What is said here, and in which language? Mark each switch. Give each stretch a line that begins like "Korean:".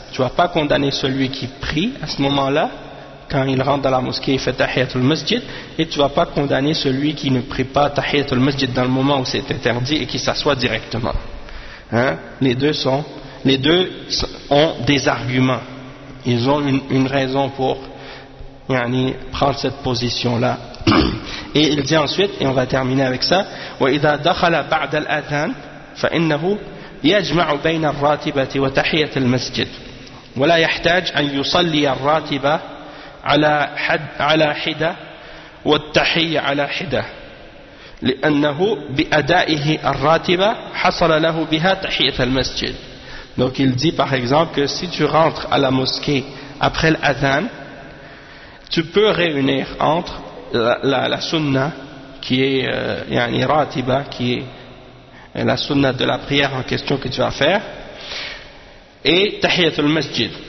French: Tu vas pas condamner celui qui prie à ce moment-là quand il rentre dans la mosquée et fait tahiyat al-masjid, et tu vas pas condamner celui qui ne prie pas tahiyat al-masjid dans le moment où c'est interdit et qui s'assoit directement. Hein? Les deux ont des arguments. Ils ont une raison pour yani prendre cette position-là. Et il dit ensuite, et on va terminer avec ça,
Arabic: وَإِذَا دَخَلَ بَعْدَ الْأَذَانِ فَإِنَّهُ يَجْمَعُ بَيْنَ الرَّاتِبَةِ وَتَحِيَّةِ الْمَسْجِدِ وَلَا يَحْتَاجُ أَنْ يُصَلِّيَ الرَّاتِبَةَ عَلَى حِدَةٍ وَالتَّحِيَّةَ عَلَى حِدَةٍ لِأَنَّهُ بِأَدَائِهِ الرَّاتِبَةِ حَصَلَ لَهُ بِهَا تَحِيَّةَ الْمَسْجِدِ.
French: Donc il dit par exemple que si tu rentres à la mosquée après l'adhan, tu peux réunir entre la sunna qui est yani ratiba, qui est la sunna de la prière en question que tu vas faire, et tahiyat al masjid.